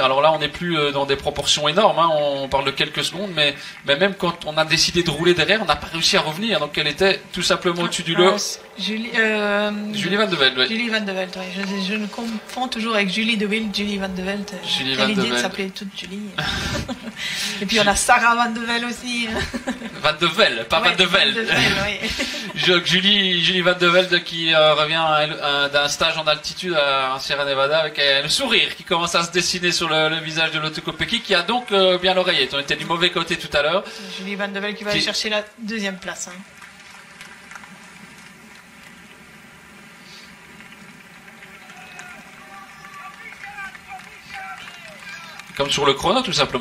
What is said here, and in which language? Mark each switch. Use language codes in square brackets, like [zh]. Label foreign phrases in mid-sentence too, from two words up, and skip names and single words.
[fr] Alors là, on n'est plus dans des proportions énormes, hein, on parle de quelques secondes, mais même quand on a décidé de rouler derrière, on n'a pas réussi à revenir. Donc elle était tout simplement au-dessus du lot. Julie Julie Van de Velde, oui. Julie Van de Velde, oui. Je me confonds toujours avec Julie de Wild, Julie Van de Velde. Julie Quelle Van de idée de Velde. s'appeler toute Julie. Et puis on a Sarah Van de Velde aussi. Van de Velde, pas Ouais, Van de Velde. oui. Julie Van de Velde qui revient d'un stage en altitude en Sierra Nevada avec le sourire qui commence à se dessiner sur le visage de Lotte Kopecky qui a donc bien l'oreillette. On était du mauvais côté tout à l'heure. Julie Van de Velde qui va aller chercher la deuxième place. Hein. Comme sur le chrono tout simplement.